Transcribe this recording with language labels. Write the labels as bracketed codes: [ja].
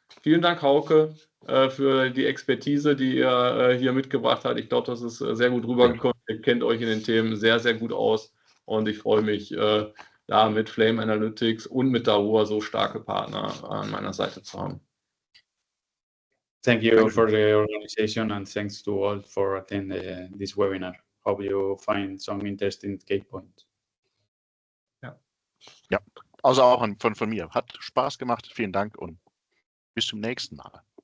[de] Vielen Dank, Hauke, für die Expertise, die ihr hier mitgebracht habt. Ich glaube, das ist sehr gut rübergekommen. Ihr kennt euch in den Themen sehr, sehr gut aus. Und ich freue mich, da mit Flame Analytics und mit Dahua so starke Partner an meiner Seite zu haben. [en] Thank you for the organization and thanks to all for attending this webinar. Hope you find some interesting key points. [de] Ja, also auch von mir. Hat Spaß gemacht. Vielen Dank und bis zum nächsten Mal.